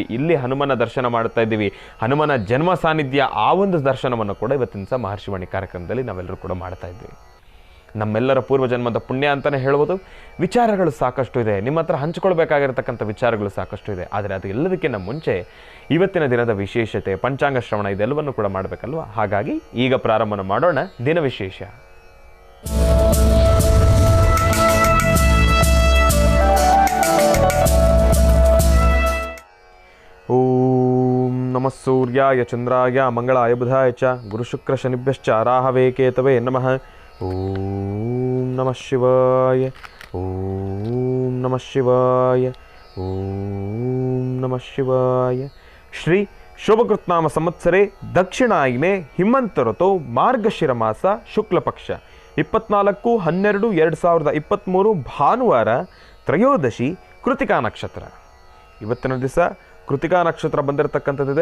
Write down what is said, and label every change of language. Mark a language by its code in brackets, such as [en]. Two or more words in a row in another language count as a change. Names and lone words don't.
[kn] ಇಲ್ಲಿ ಹನುಮನ ದರ್ಶನ ಮಾಡ್ತಾ ಇದ್ದೀವಿ, ಹನುಮನ ಜನ್ಮ ಸಾನ್ನಿಧ್ಯ ಆ ಒಂದು ದರ್ಶನವನ್ನು ಕೂಡ ಇವತ್ತಿನ ದಿವಸ ಮಹರ್ಷಿವಾಣಿ ಕಾರ್ಯಕ್ರಮದಲ್ಲಿ ನಾವೆಲ್ಲರೂ ಕೂಡ ಮಾಡ್ತಾ ಇದ್ದೀವಿ. ನಮ್ಮೆಲ್ಲರ ಪೂರ್ವಜನ್ಮದ ಪುಣ್ಯ ಅಂತಲೇ ಹೇಳ್ಬೋದು. ವಿಚಾರಗಳು ಸಾಕಷ್ಟು ಇದೆ, ನಿಮ್ಮ ಹತ್ರ ಹಂಚಿಕೊಳ್ಬೇಕಾಗಿರ್ತಕ್ಕಂಥ ವಿಚಾರಗಳು ಸಾಕಷ್ಟು ಇದೆ. ಆದರೆ ಅದು ಎಲ್ಲದಕ್ಕಿಂತ ಮುಂಚೆ ಇವತ್ತಿನ ದಿನದ ವಿಶೇಷತೆ, ಪಂಚಾಂಗ ಶ್ರವಣ ಇದೆಲ್ಲವನ್ನು ಕೂಡ ಮಾಡಬೇಕಲ್ವ. ಹಾಗಾಗಿ ಈಗ ಪ್ರಾರಂಭ ಮಾಡೋಣ ದಿನ ವಿಶೇಷ. [sa] ಓಂ ನಮಃ ಸೂರ್ಯಾಯ ಚಂದ್ರಾಯ ಮಂಗಳಾಯ ಬುಧಾಯ ಚ ಗುರುಶುಕ್ರ ಶನಿಭ್ಯಶ್ಚ ರಾಹವೇ ಕೇತವೇ ನಮಃ. ಓಂ ನಮಃ ಶಿವಾಯ, ಓಂ ನಮಃ ಶಿವಾಯ, ಓಂ ನಮಃ ಶಿವಾಯ. ಶ್ರೀ ಶೋಭಕೃತ್ನಾಮ ಸಂವತ್ಸರೆ ದಕ್ಷಿಣಾಯಿನೆ ಹಿಮಂತ ಋತು ಮಾರ್ಗಶಿರ ಮಾಸ ಶುಕ್ಲ ಪಕ್ಷ 24/12/2023 ಭಾನುವಾರ ತ್ರಯೋದಶಿ ಕೃತಿಕಾ ನಕ್ಷತ್ರ. [kn] ಇವತ್ತಿನ ದಿವಸ ಕೃತಿಕಾ ನಕ್ಷತ್ರ ಬಂದಿರತಕ್ಕಂಥದ್ದಿದೆ.